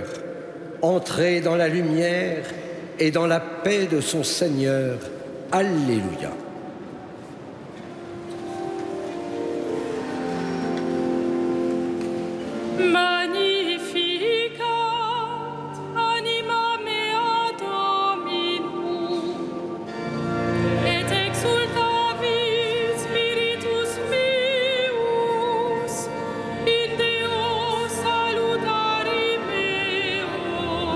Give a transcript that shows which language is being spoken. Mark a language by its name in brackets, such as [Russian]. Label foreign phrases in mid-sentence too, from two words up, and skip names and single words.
[French] entré dans la lumière et dans la paix de son Seigneur. Alléluia. [Latin] Magnificat anima mea Dominum, et exultavit spiritus meus in Deo salutari meo,